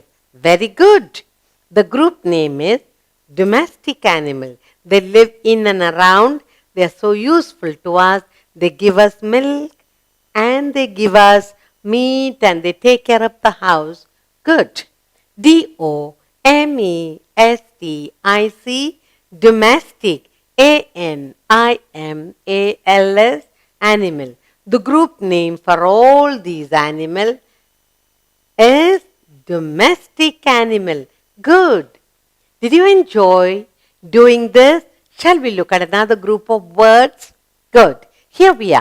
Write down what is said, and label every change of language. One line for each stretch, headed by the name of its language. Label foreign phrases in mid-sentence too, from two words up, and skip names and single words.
English: Very good. The group name is domestic animal. They live in and around. They are so useful to us. They give us milk and they give us meat and they take care of the house. Good. D-O-M-E-S-T-I-C, domestic. A-N-I-M-A-L-S, animal. The group name for all these animals is domestic animal. Good. Did you enjoy doing this? Shall we look at another group of words?